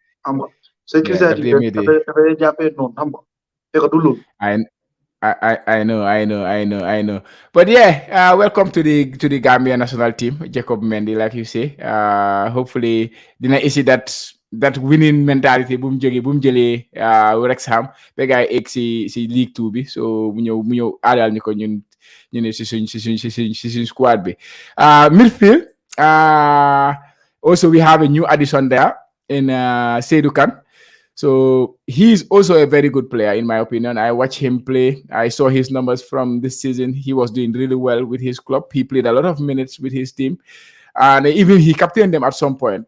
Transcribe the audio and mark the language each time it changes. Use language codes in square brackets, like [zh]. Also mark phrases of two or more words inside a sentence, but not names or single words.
[en] So criticize I know. But yeah, welcome to the Gambia national team, Jacob Mendy, like you say. [wo] Hopefully, dina isi [en] that winning mentality [wo] boom jëlee Wrexham ba gars yi egg si League 2 bi, so mu ñëw aadal ñu ko ñun ne si suñ squad bi. [en] Midfield, also we have a new addition there in Seydou Kane. So he's also a very good player, in my opinion. I watched him play. I saw his numbers from this season. He was doing really well with his club. He played a lot of minutes with his team. And even he captained them at some point.